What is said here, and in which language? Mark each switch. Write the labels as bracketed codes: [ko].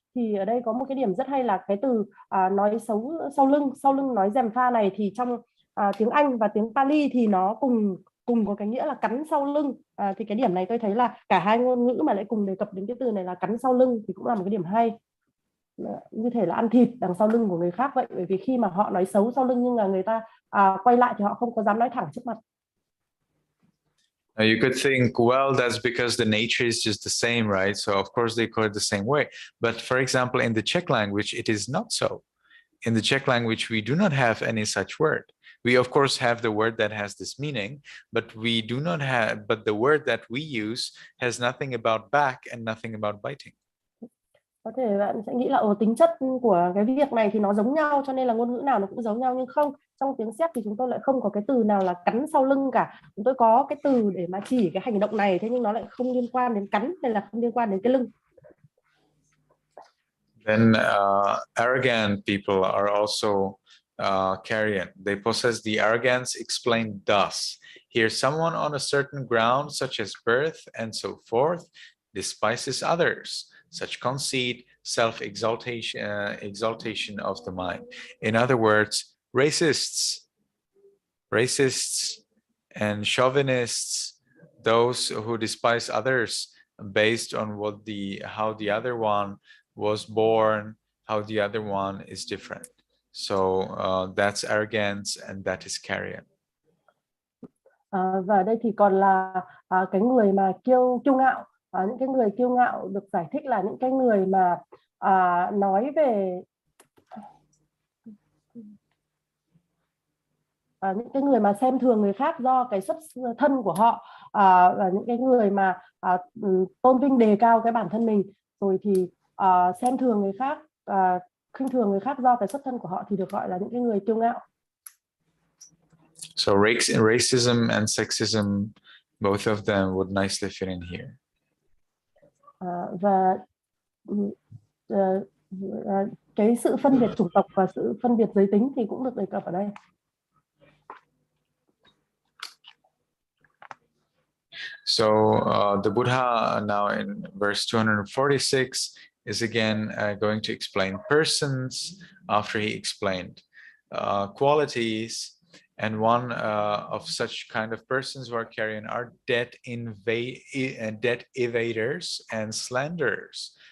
[vi] Thì ở đây có một cái điểm rất hay là cái từ nói xấu sau lưng nói gièm pha này thì trong tiếng Anh và tiếng Pali thì nó cùng có cái nghĩa là cắn sau lưng. Thì cái điểm này tôi thấy là cả hai ngôn ngữ mà lại cùng đề cập đến cái từ này là cắn sau lưng thì cũng là một cái điểm hay. Như thể là ăn thịt đằng sau lưng của người khác vậy, bởi vì khi mà họ nói xấu sau lưng nhưng là người ta quay lại thì họ không có dám nói thẳng trước mặt. [en] Now you could think, well, that's because the nature is just the same, right? So of course they call it the same way. But for example, in the Czech language, it is not so. In the Czech language, we do not have any such word. We of course have the word that has this meaning, but we do not have, but the word that we use has nothing about back and nothing about biting. [vi] Có thể bạn sẽ nghĩ là tính chất của cái việc này thì nó giống nhau cho nên là ngôn ngữ nào nó cũng giống nhau, nhưng không, trong tiếng Séc thì chúng tôi lại không có cái từ nào là cắn sau lưng cả. Chúng tôi có cái từ để mà chỉ cái hành động này, thế nhưng nó lại không liên quan đến cắn hay là không liên quan đến cái lưng. [en] Then arrogant people are also carrion. They possess the arrogance explained thus. Here someone on a certain ground, such as birth and so forth, despises others. Such conceit, self-exaltation, exaltation of the mind. In other words, racists and chauvinists, those who despise others based on how the other one was born, how the other one is different. So that's arrogance and that is carrion. [vi] Và đây thì còn là cái người mà kiêu ngạo. Những cái người kiêu ngạo được giải thích là những cái người mà nói về những cái người mà xem thường người khác do cái xuất thân của họ, và những cái người mà tôn vinh đề cao cái bản thân mình, rồi thì xem thường người khác, khinh thường người khác do cái xuất thân của họ thì được gọi là những cái người kiêu ngạo. [en] So racism and sexism, both of them would nicely fit in here. [vi] Và cái sự phân biệt chủng tộc và sự phân biệt giới tính thì cũng được đề cập ở đây. [en] So the Buddha now in verse 246 is again going to explain persons after he explained qualities. And one of such kind of persons who are carrion are debt evaders and slanderers.